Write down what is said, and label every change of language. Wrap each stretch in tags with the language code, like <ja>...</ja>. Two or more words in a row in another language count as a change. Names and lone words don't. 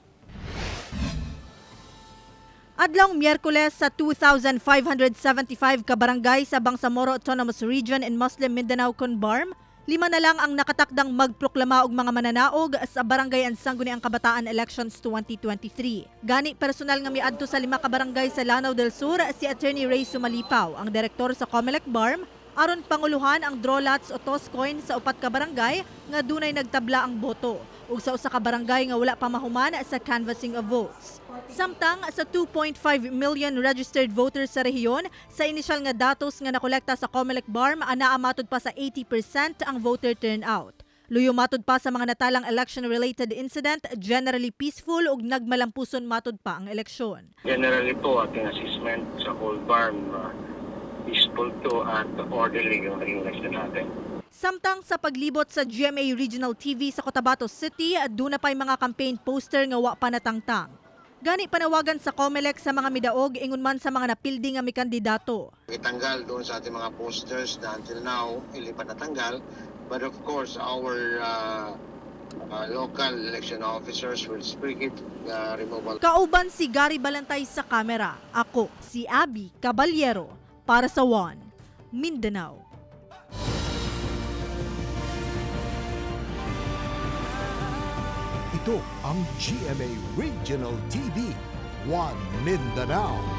<ceb>Adlong Miyerkules sa 2,575 kabarangay sa Bangsamoro Autonomous Region in Muslim Mindanao Conbarm, 5</ceb> <tl>na lang ang nakatakdang magproklama</tl> <ceb>og mga mananaog sa Barangay Sangguniang Kabataan Elections 2023. Gani personal nga miadto sa 5 kabarangay sa Lanao del Sur si Attorney Ray Sumalipaw, ang direktor sa COMELEC BARM, aron panguluhan ang</ceb> <en>draw lots</en> <ceb>o</ceb> <en>toss coin</en> <ceb>sa 4 ka barangay nga dunay nagtabla ang boto ug sa usa ka barangay nga wala pa mahuman sa</ceb> <en>canvassing of votes.</en> <ceb>Samtang sa 2.5 million</ceb> <en>registered voters</en> <ceb>sa rehiyon, sa inisyal nga datos nga nakolekta sa COMELEC BARM, anaa matod pa sa 80% ang</ceb> <en>voter turnout.</en> <ceb>Luyo matod pa sa mga natalang</ceb> <en>election-related incident, generally peaceful</en> <ceb>ug nagmalampuson matod pa ang eleksyon.</ceb> <tl>Generally po, ating assessment sa whole BARM, peaceful to at orderly yung election natin. Samtang sa paglibot sa GMA Regional TV sa Cotabato City, doon na pa'y mga</tl> <en>campaign poster</en> <tl>nga wa pa natangtang. Gani panawagan sa COMELEC sa mga midaog ingon man sa mga napildi nga may kandidato. Itanggal doon sa ating mga posters na until now, hindi pa natanggal.</tl> <en>But of course, our local election officers will speak it removal.</en> <ceb>Kauban si Gary Balantay sa kamera. Ako si Abby Caballero para sa One Mindanao.</ceb> <tl>Ito ang GMA Regional TV, One Mindanao.</tl>